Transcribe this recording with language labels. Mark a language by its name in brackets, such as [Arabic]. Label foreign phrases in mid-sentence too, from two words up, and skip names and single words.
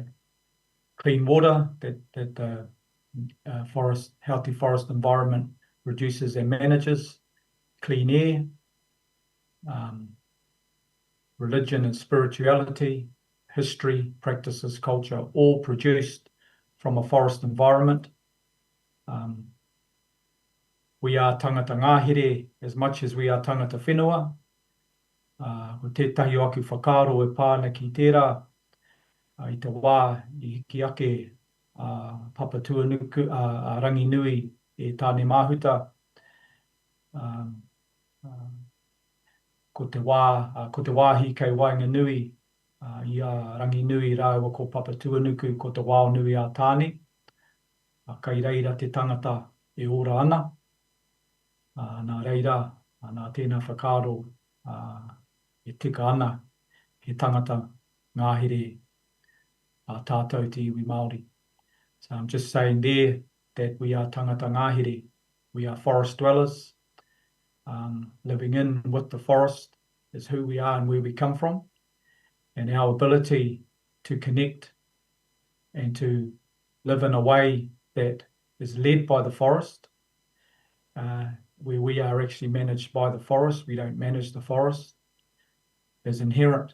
[English] Clean water, that the healthy forest environment reduces and manages. Clean air, religion and spirituality, history, practices, culture, all produced from a forest environment. We are [Māori] tangata ngāhere [English] as much as we are [Māori] tangata whenua. Ko tētahi aku whakaaro e pāna ki tērā, I te wā I hiki ake Papa Tuanuku, Rangi Nui e tāne mahuta. Ko te wāhi kei Wainga Nui, I a Rangi Nui rāua ko Papa Tuanuku, ko te wāo nui a tāne. Kei reira te tangata e ora ana. Nā reira, nā tēnā whakaaro e tika ana he tangata ngāhere a tātou te iwi Māori. [English] So I'm just saying there that we are [Māori] tangata ngāhere. [English] We are forest dwellers. Living in with the forest is who we are and where we come from. And our ability to connect and to live in a way that is led by the forest, where we are actually managed by the forest, we don't manage the forest, is inherent.